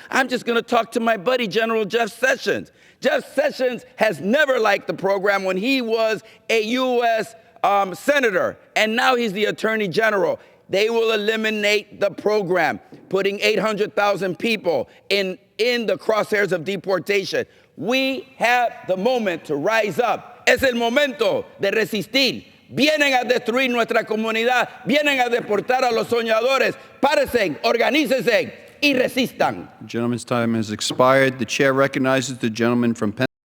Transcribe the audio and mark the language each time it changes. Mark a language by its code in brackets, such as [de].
[en] I'm just going to talk to my buddy, General Jeff Sessions. Jeff Sessions has never liked the program when he was a U.S. Senator, and now he's the Attorney General. They will eliminate the program, putting 800,000 people in the crosshairs of deportation. We have the moment to rise up. [es] Es el momento de resistir. Vienen a destruir nuestra comunidad. Vienen a deportar a los soñadores. Párense, organícense y resistan. [en] The gentleman's time has expired. The chair recognizes the gentleman from Pennsylvania.